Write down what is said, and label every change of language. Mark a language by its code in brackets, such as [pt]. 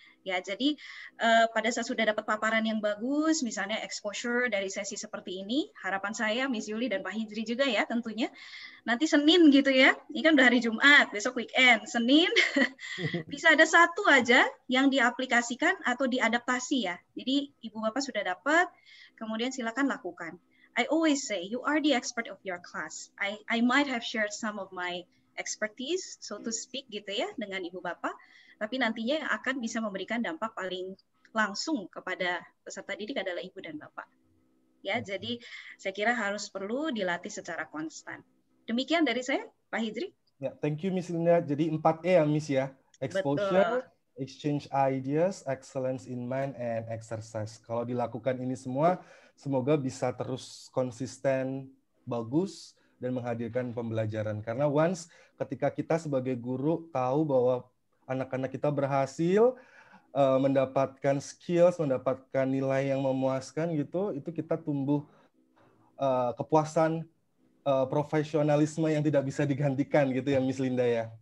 [id] Ya, jadi pada saat sudah dapat paparan yang bagus, misalnya exposure dari sesi seperti ini, harapan saya Miss Yuli dan Pak Hijri juga ya tentunya, nanti Senin gitu ya, ini kan udah hari Jumat, besok weekend, Senin bisa ada satu aja yang diaplikasikan atau diadaptasi ya. Jadi Ibu Bapak sudah dapat, kemudian silakan lakukan. [en] I always say, you are the expert of your class. I might have shared some of my expertise, so to speak [id] gitu ya, dengan Ibu Bapak, tapi nantinya yang akan bisa memberikan dampak paling langsung kepada peserta didik adalah Ibu dan Bapak. Ya, jadi saya kira perlu dilatih secara konstan. Demikian dari saya, Pak Hijri. Ya, [en] thank you [id] Miss Linda. Jadi 4E ya Miss ya. [en] Exposure, exchange ideas, excellence in mind, and exercise. [id] Kalau dilakukan ini semua, semoga bisa terus konsisten, bagus, dan menghadirkan pembelajaran. Karena once ketika kita sebagai guru tahu bahwa anak-anak kita berhasil mendapatkan skills, mendapatkan nilai yang memuaskan gitu, itu kita tumbuh kepuasan, profesionalisme yang tidak bisa digantikan gitu ya Miss Linda ya.